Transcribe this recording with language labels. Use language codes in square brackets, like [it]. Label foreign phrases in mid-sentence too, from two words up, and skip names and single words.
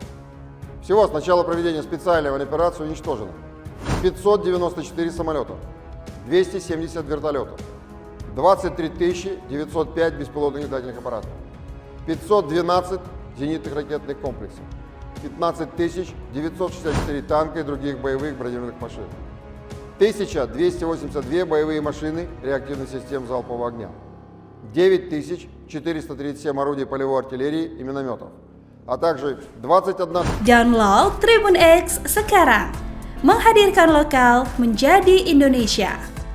[ru] Всего с начала проведения специальной военной операции уничтожено 594 самолета, 270 вертолетов, 23 905 беспилотных летательных аппаратов, 512 зенитных ракетных комплексов, 15 964 танка и других боевых бронированных машин, 1282 боевые машины реактивных систем залпового огня, 9437 орудий полевой артиллерии и минометов, а также 21... [id] Download Tribun X sekarang, menghadirkan lokal menjadi Indonesia.